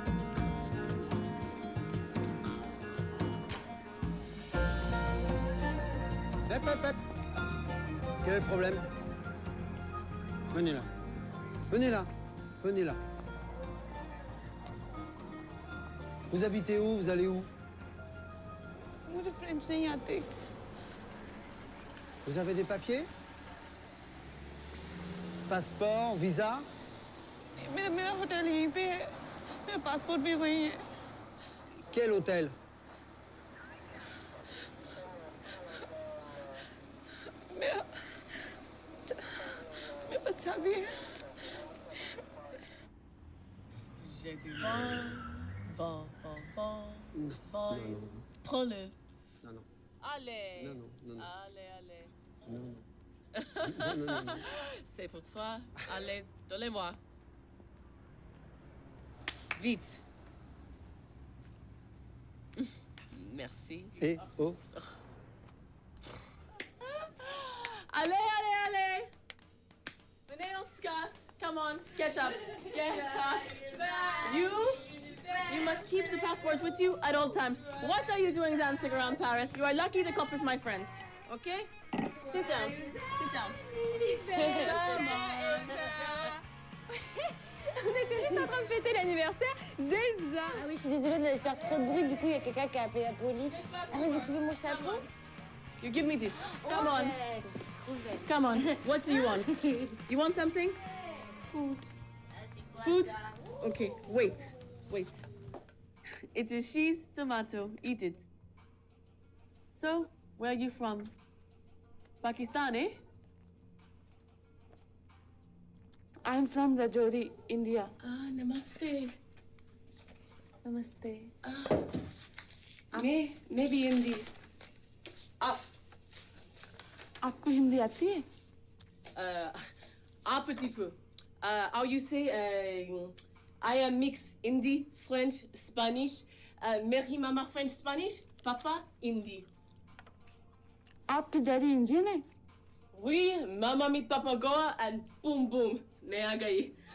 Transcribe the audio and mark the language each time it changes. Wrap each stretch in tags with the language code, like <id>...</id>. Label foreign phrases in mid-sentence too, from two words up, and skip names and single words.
<fr>Hep. Quel est le problème? Venez là. Venez là. Venez là. Vous habitez où? Vous allez où?</fr> <hi>मुझे फ्रेंच नहीं आते।</hi> <fr>Vous avez des papiers? Passeport, visa?</fr> <hi>मेरा होटल यहीं पे है, मेरा पासपोर्ट भी वहीं है।</hi> <fr>Quel hôtel?</fr> <hi>मेरा पास चाबी है।</hi> <fr>J'ai du vent. Prends-le. Non. Allez. Non. Allez. Non. C'est pour toi. Allez, donnez-moi. Vite. Merci. Et oh. Allez. Venez, on se casse.</fr> <en>Come on, get up. You must keep the passports with you at all times. What are you doing dancing around Paris? You are lucky the couple is my friends. Okay? Sit down. Come on.</en> <fr>On était juste en train de fêter l'anniversaire d'Elsa. Ah oui, je suis désolée de faire trop de bruit. Du coup, il y a quelqu'un qui a appelé la police. Ah oui, tu veux mon chapeau?</fr> <en>You give me this. Come on. Come on. What do you want? You want something? Food? Okay, wait. It is cheese, tomato. Eat it. So, where are you from? Pakistan, eh? I'm from Rajouri, India. Ah, namaste. Namaste. Maybe Hindi.</en> <hi>आपको हिंदी आती है?</hi> <fr>Un petit peu.</fr> <en>How you say, I am mix Hindi, French, Spanish.</en> <hi>मेरी मामा French, Spanish. Papa, Hindi. आपके डैडी इंडियन है?</hi> <fr>Oui,</fr> <en>mama meet papa Goa and boom,</en> <hi>मैं आ गई.</hi>